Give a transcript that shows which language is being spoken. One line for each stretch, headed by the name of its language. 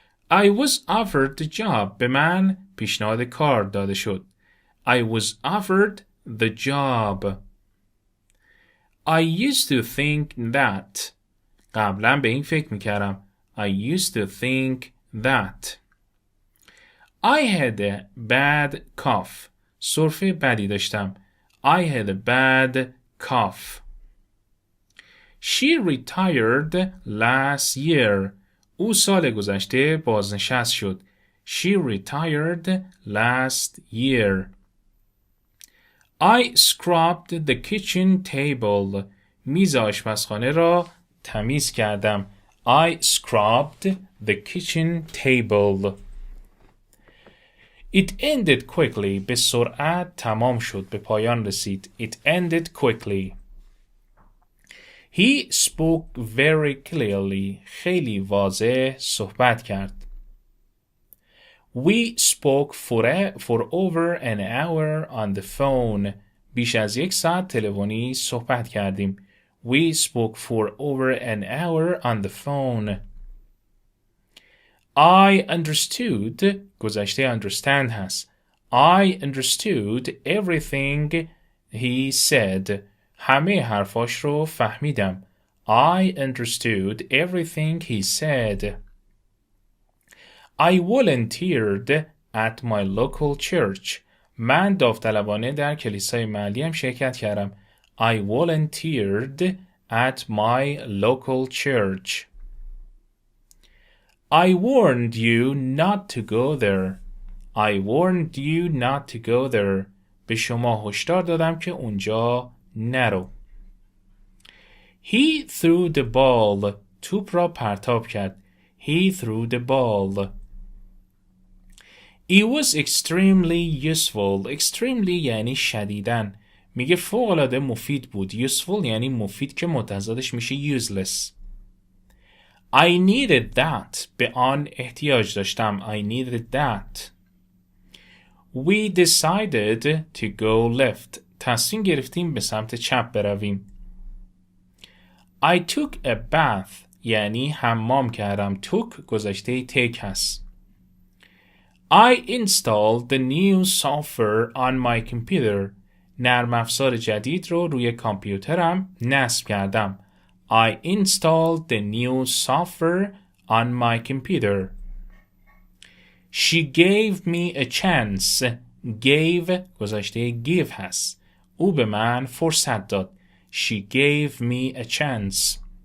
English: I was offered the job.
Persian: به من پیشنهاد کار داده شد.
English: I was offered the job. I used to think that.
Persian: قبلا به این فکر میکردم.
English: I used to think that. I had a bad cough.
Persian: سرفه بدی داشتم.
English: I had a bad cough. She retired last year.
Persian: او سال گذشته بازنشست شد.
English: She retired last year. I scrubbed the kitchen table.
Persian: میز آشپزخانه را تمیز کردم.
English: I scrubbed the kitchen table. It ended quickly.
Persian: به سرعت تمام شد. به پایان رسید.
English: It ended quickly. He spoke very clearly.
Persian: خیلی واضح صحبت کرد.
English: We spoke for over an hour on the phone.
Persian: بیش از 1 ساعت تلفنی صحبت کردیم.
English: We spoke for over an hour on the phone. I understood.
Persian: گذشته understand هست.
English: I understood everything he said.
Persian: همه حرفاش رو فهمیدم.
English: I understood everything he said. I volunteered at my local church.
Persian: من داوطلبانه در کلیسای محلیم شرکت کردم.
English: I volunteered at my local church. I warned you not to go there. I warned you not to go there.
Persian: به شما هشدار دادم که اونجا نرو.
English: He threw the ball.
Persian: توپ را پرتاب کرد.
English: He threw the ball. It was extremely useful.
Persian: Extremely یعنی شدیداً. میگه فوق‌العاده مفید بود. Useful یعنی مفید که متضادش میشه useless.
English: I needed that.
Persian: به آن احتیاج داشتم.
English: I needed that. We decided to go left.
Persian: تصمیم گرفتیم به سمت چپ برویم.
English: I took a bath.
Persian: یعنی حمام کردم.
English: took
Persian: گذشته
English: take
Persian: هست.
English: I installed the new software on my computer.
Persian: نرم افزار جدید رو روی کامپیوترم نصب کردم.
English: I installed the new software on my computer. She gave me a chance. Gave
Persian: گذشته
English: give
Persian: هست. او به من فرصت داد.
English: She gave me a chance.